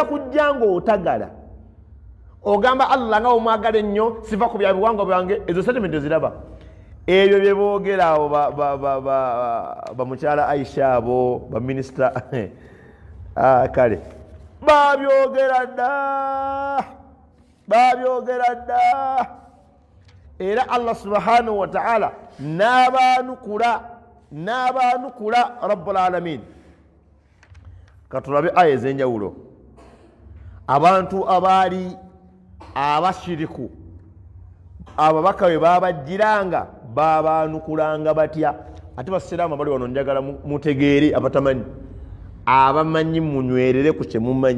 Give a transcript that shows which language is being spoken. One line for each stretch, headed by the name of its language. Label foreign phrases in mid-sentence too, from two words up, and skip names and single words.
Ganda: kujja ng'otagala ogamba Allah nga omwagala ennyo siva ku bya biwango byange ezo sentiment eziraba ebyo bye boogera abo bamukyala Aisha abo baminisita kale babyogera dda era
Arabic: الله سبحانه وتعالى
Ganda: n'abaanukula
Arabic: رب العالمين.
Ganda: Katulabe aya ez'enjawulo abantu abaali abashiriku ababaka bwe babajjiranga babaanukulanga batya. Ate basiraamu abali wano njagala mutegeere abatamanyi abamanyi munywerere ku kye mumanyi.